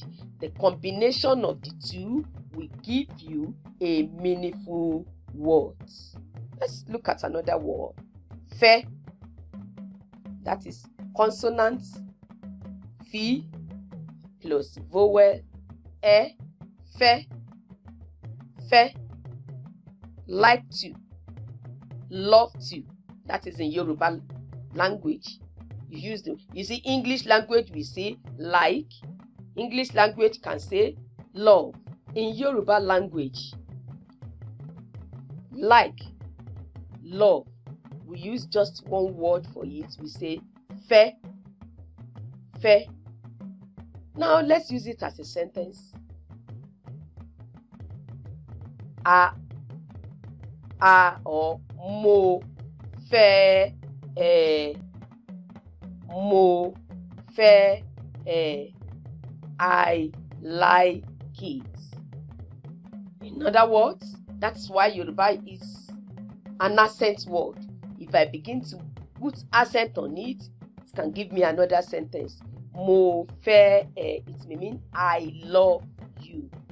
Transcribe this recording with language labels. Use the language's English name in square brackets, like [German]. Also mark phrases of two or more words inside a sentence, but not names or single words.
[English] The combination of the two will give you a meaningful word. Let's look at another word. Fe. That is consonant fi plus vowel e. Fe. Fe. Like to. Love to. That is in Yoruba language. You see, English language we say like. English language can say love. In Yoruba language, like, love, we use just one word for it. We say fe. Fe. Now let's use it as a sentence. A or [Yoruba] mo fe mo fe [English] I like it. In other words, that's why Yoruba is an accent word. If I begin to put accent on it, it can give me another sentence. [Yoruba] Mo fe [English] it may mean I love you.